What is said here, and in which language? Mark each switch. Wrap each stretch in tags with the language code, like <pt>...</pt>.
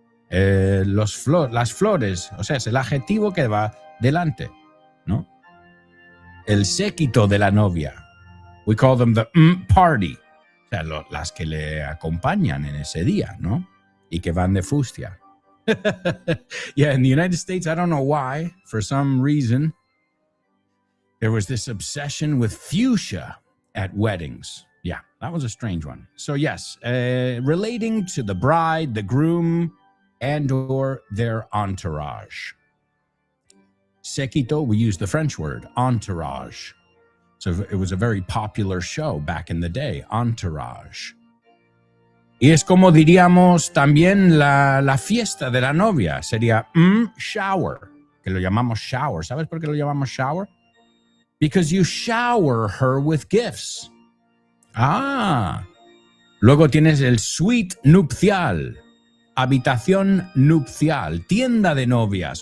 <es>Las flores, o sea, es el adjetivo que va delante, ¿no? El séquito de la novia. We call them the party. O sea, las que le acompañan en ese día, ¿no? Y que van de fucsia.</es> <en>Yeah, in the United States, I don't know why, for some reason, there was this obsession with fuchsia at weddings. Yeah, that was a strange one. So yes, relating to the bride, the groom, and or their entourage. Séquito, we use the French word, entourage. So it was a very popular show back in the day, entourage.</en> <es>Y es como diríamos también la fiesta de la novia. Sería shower, que lo llamamos shower. ¿Sabes por qué lo llamamos shower?</es> <en>Because you shower her with gifts. Ah,</en> <es>Luego tienes el suite nupcial, habitación nupcial, tienda de novias.</es>